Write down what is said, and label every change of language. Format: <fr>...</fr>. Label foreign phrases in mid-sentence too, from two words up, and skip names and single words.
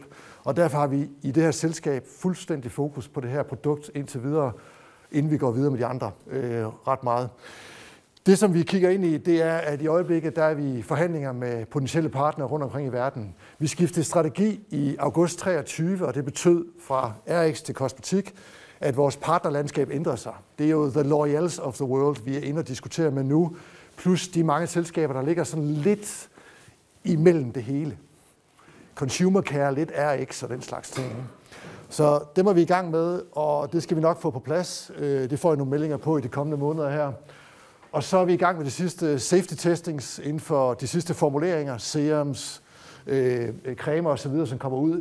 <da>Og derfor har vi i det her selskab fuldstændig fokus på det her produkt indtil videre, inden vi går videre med de andre ret meget. Det, som vi kigger ind i, det er, at i øjeblikket, der er vi i forhandlinger med potentielle partnere rundt omkring i verden. Vi skiftede strategi i august 23, og det betød fra RX til Kosmetik, at vores partnerlandskab ændrer sig.</da> <en>Det er jo the L'Oreals of the world,</en> <da>vi er inde og diskutere med nu, plus de mange selskaber, der ligger sådan lidt imellem det hele.</da> <en>Consumer care,</en> <da>lidt RX og den slags ting. Så det må vi i gang med, og det skal vi nok få på plads. Det får jeg nogle meldinger på i de kommende måneder her. Og så er vi i gang med de sidste</da> <en>safety testings</en> <da>inden for de sidste formuleringer, serums, cremer osv., som kommer ud.</da>